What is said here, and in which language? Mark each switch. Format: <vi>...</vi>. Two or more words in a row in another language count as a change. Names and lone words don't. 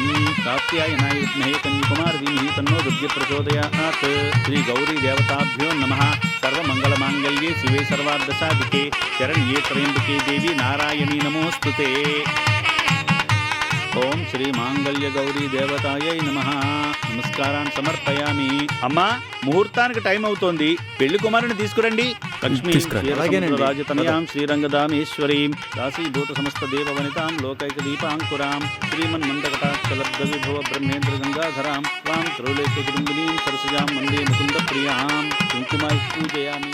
<sa>कात्यायनाय विद्महे कन्याकुमारी धीमहि तन्नो दुर्गे प्रचोदयात्। श्री गौरी देवताभ्यो नमः। सर्वमंगलमांगल्ये शिवे सर्वार्धसाधिके शरण्ये त्र्यंबके देवी नारायणी नमोस्तुते। ఓం శ్రీ మాంగళ్య గౌరీ దేవతాయై నమః. నమస్కారాన్ని సమర్పయామి.</sa> <te>అమ్మా, ముహూర్తానికి టైం అవుతోంది, పెళ్లి కుమారుని తీసుకురండి. లక్ష్మీ తీసుకురండి.</te> <sa>రాజతనయాం శ్రీరంగదామేశ్వరీం దాసీభూత సమస్త దేవవనితాం లోకైక దీపాంకురాం శ్రీమన్మందకటాక్షలబ్ధ విభవ బ్రహ్మేంద్ర గంగాధరాం త్వాం త్రైలోక్య కుటుంబినీం సరసజాం వందే ముకుంద ప్రియాం కుంకుమై పూజయామి.</sa>